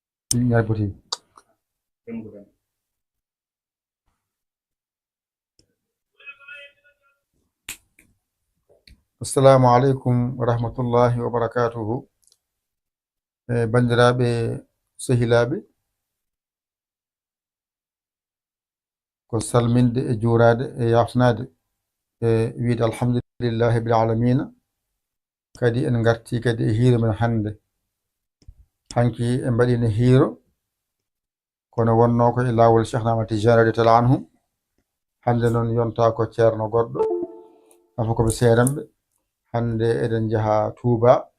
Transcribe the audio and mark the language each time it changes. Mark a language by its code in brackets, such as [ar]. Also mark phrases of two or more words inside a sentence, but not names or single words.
[wo] ñaari bët yi [ar] السلام عليكم ورحمة الله وبركاته [ff] bandiraɓe sehilaɓe ko salminde e juurade e yafnade e wiide [ar] الحمد لله بالعالمين [ff] kadi en garti kadi e hiiro men hannde hanki en mbaɗino hiiro kono wonno ko e laawol Cheikh Ahmad Tidiane [ar] رضي الله عنه [ff] hannde noon yonta ko ceerno goɗɗo afa koɓe seeranɓe hannde eɗen jaha Touba